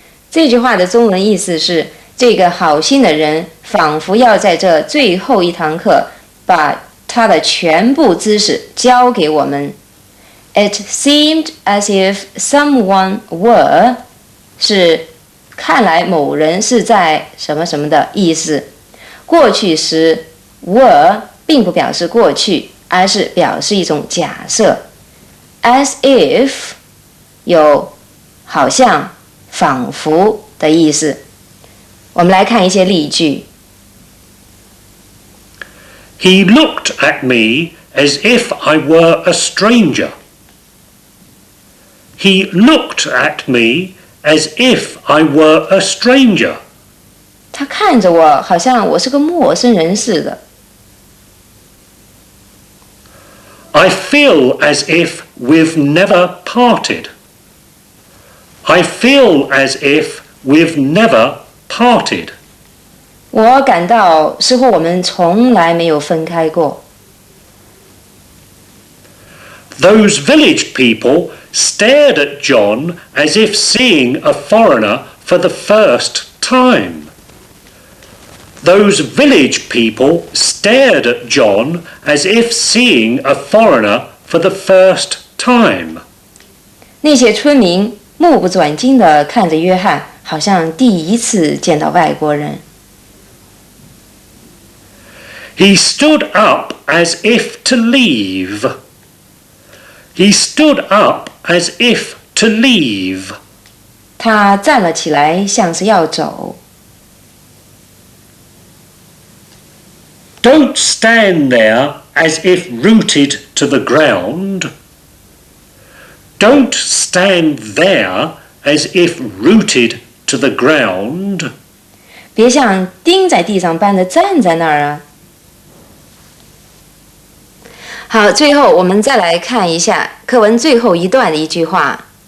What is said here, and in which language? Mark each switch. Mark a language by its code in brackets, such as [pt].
[zh] 这句话的中文意思是，这个好心的人仿佛要在这最后一堂课把他的全部知识教给我们。 [en] It seemed as if someone were [zh] 是看来某人是在什么什么的意思。过去时 were 并不表示过去，而是表示一种假设。 As if 有好像、仿佛的意思。我们来看一些例句。 [en] He looked at me as if I were a stranger. He looked at me as if I were a stranger. [zh] 他看着我，好像我是个陌生人似的。 [en] I feel as if we've never parted. I feel as if we've never parted. [zh] 我感到似乎我们从来没有分开过。 [en] Those village people stared at John as if seeing a foreigner for the first time. Those village people stared at John as if seeing a foreigner for the first time. [zh] 那些村民目不转睛地看着约翰，好像第一次见到外国人。 [en] He stood up as if to leave. He stood up as if to leave. [zh] 他站了起来，像是要走。 [en] Don't stand there as if rooted to the ground. Don't stand there as if rooted to the ground. [zh] 别像钉在地上般的站在那儿啊。好，最后我们再来看一下课文最后一段的一句话。